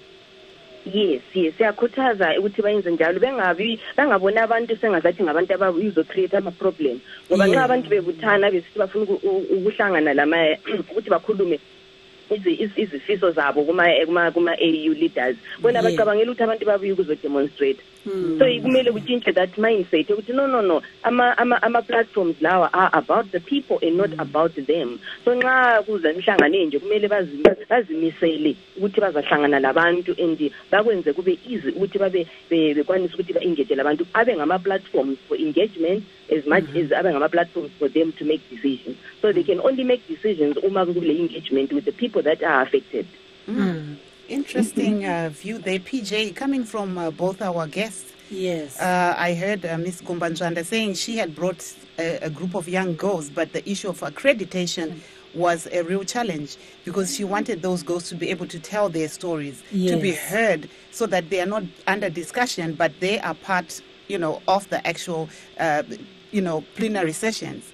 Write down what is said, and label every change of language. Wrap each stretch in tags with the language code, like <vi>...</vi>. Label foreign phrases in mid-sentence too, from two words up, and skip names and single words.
<nd>Yes, siyakhuthaza ukuthi bayenze njalo, bangabona abantu sengazathi ngabantu abazocreate ama-problem, ngoba nxa abantu bebuthana besithi bafuna ukuhlangana ukuthi bakhulume izifiso zabo kuma-</nd> <en>AU leaders,</en> <nd>bona bacabangela ukuthi abantu babuye ukuzodemonstrate. So kumele kutshintshe</nd> <en>that mindset</en> <nd>ukuthi no, ama-platforms lawa</nd> <en>are about the people and not about them.</en> <nd>So nxa kuza imhlangano enje kumele bazimisele ukuthi bazahlangana labantu and bakwenze kube easy ukuthi bekwanise ukuthi ba-engage labantu, abe ngama-platforms</nd> <en>for engagement as much as</en> <nd>abe ngama-platforms</nd> <en>for them to make decisions. So they can only make decisions</en> <nd>uma kule</nd> <en>engagement with the people that are affected. Interesting view there, PJ, coming from both our guests. Yes. I heard Ms. Gumbanjwanda saying she had brought a group of young girls, but the issue of accreditation was a real challenge because she wanted those girls to be able to tell their stories, to be heard, so that they are not under discussion, but they are part, of the actual, plenary sessions.</en>